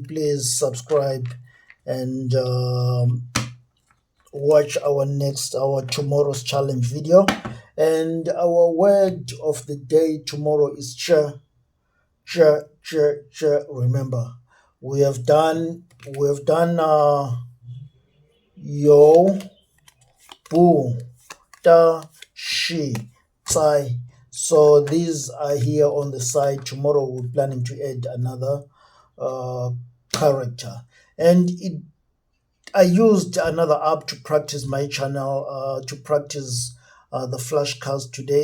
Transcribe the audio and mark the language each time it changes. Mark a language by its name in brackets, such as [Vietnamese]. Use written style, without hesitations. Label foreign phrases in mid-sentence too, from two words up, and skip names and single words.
[English] Please subscribe and watch our tomorrow's challenge video. And our word of the day tomorrow is cha. Remember, we have done yo, bu, da, shi, tsai. So these are here on the side. Tomorrow we're planning to add another character, and I used another app to practice my channel, to practice the flashcards today.